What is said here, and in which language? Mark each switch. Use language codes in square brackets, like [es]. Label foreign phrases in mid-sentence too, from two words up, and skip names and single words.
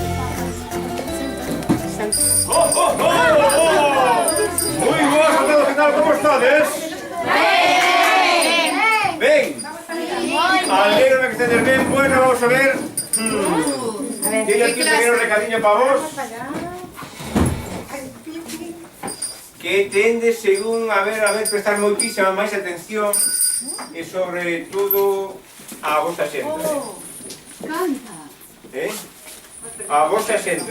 [es] Muy buenas a todos, ¿qué tal? [gl] ¿Cómo estades? ¡Ven! [es] Alégrame que estés bien. Bueno, vamos a ver. Tiene aquí un pequeño recadillo para vos. [gl] Que tendes según, a ver, prestar moitísima máis atención e sobre todo a vosa xenda. A vosa xenda.